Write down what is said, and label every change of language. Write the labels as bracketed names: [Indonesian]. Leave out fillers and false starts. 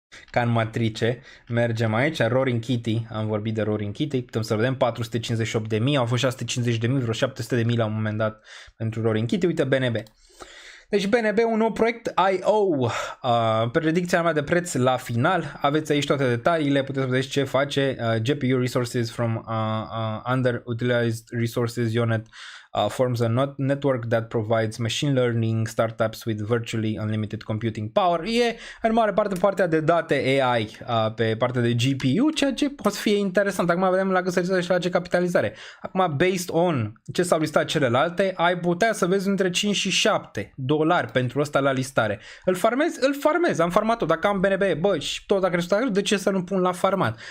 [Romanian] Ca în matrice, mergem aici, Roaring Kitty, am vorbit de Roaring Kitty, putem să vedem 458.000, au fost 650.000, vreo 700.000 la un moment dat pentru Roaring Kitty, uite BNB. Deci BNB, un nou proiect IO, predicția mea de preț la final, aveți aici toate detaliile, puteți să vedeți ce face [English] GPU Resources from Underutilized Resources Unit. Forms a network that provides machine learning startups with virtually unlimited computing power. [Romanian] E în mare parte partea de date AI pe partea de GPU, ceea ce poate fi interesant. Acum vedem la cât se listează și la ce capitalizare. Acum, [English] based on [Romanian] ce s-au listat celelalte, ai putea să vezi între 5 și 7 dolari pentru ăsta la listare. Îl farmez, am farmat-o. Dacă am BNB, bă, și tot dacă rezultat, de ce să nu pun la farmat?